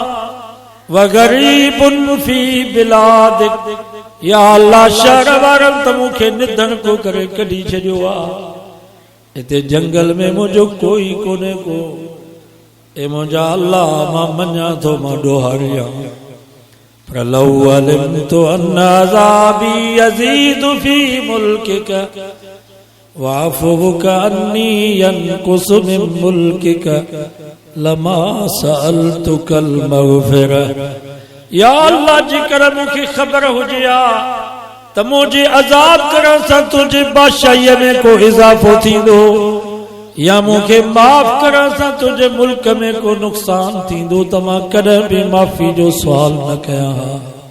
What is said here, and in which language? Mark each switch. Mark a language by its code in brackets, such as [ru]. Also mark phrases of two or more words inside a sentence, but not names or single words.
[ar] وغريب في بلادك, [sd] या अल्लाह शहर वारनि त मूंखे निधन को करे कढी छॾियो आहे। हिते जंगल में मुंहिंजो कोई कोन्हे को। ए मुंहिंजा अल्लाह मां मञा थो मां ॾोहारी आहियां। [ar] पर لو علمت أن عذابي يزيد في ملكك وفوقا أني ينقص من ملكك لما سألتك المغفرة. [sd] या अल्लाह जेकर मूंखे ख़बर हुजे आ त मुंहिंजे अज़ाब करण सां तुंहिंजे बादशाहीअ में को इज़ाफ़ो थींदो, या मूंखे माफ़ करण सां तुंहिंजे मुल्क में को नुक़सान थींदो त मां कॾहिं बि माफ़ी जो सुवाल न कयां हा।